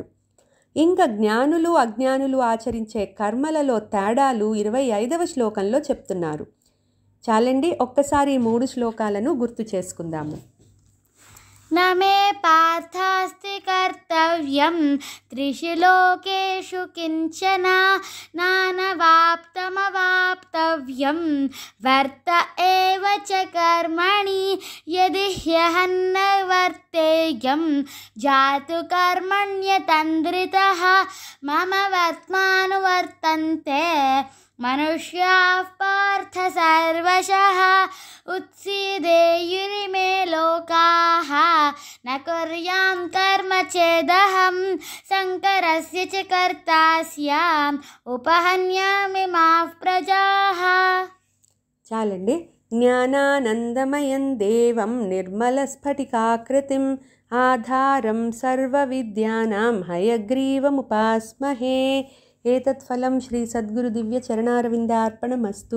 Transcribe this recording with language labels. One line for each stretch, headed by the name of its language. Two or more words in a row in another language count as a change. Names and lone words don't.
Telugu: ఇంకా జ్ఞానులు అజ్ఞానులు ఆచరించే కర్మలలో తేడాలు 25వ శ్లోకంలో చెప్తున్నారు. చాలండి, ఒక్కసారి ఈ 3 శ్లోకాలను గుర్తు చేసుకుందాము.
Sanskrit: నమే పార్థాస్తి కర్తవ్యం త్రిషు లోకేషు కించన నానవాప్తమవాప్తవ్యం कर्तव्यं वर्त एव च कर्मणि यदि ह्यहं न वर्तेयं जातु कर्मण्यतन्द्रितः मम वर्त्मानुवर्तन्ते मनुष्याः पार्थ सर्वशः उत्सीदेयुरिमे लोकाः न कुर्यां कर्म चेदहं शङ्करस्य च कर्ता स्याम् उपहन्यामि माः प्रजाः.
Telugu: చాలండి.
Sanskrit: జ్ఞానానందమయం దేవం నిర్మలస్ఫటికాకృతిం ఆధారం సర్వవిద్యానాం హయగ్రీవముపాస్మహే. ఏతత్ ఫలం శ్రీ సద్గురు దివ్య చరణారవిందార్పణమస్తు.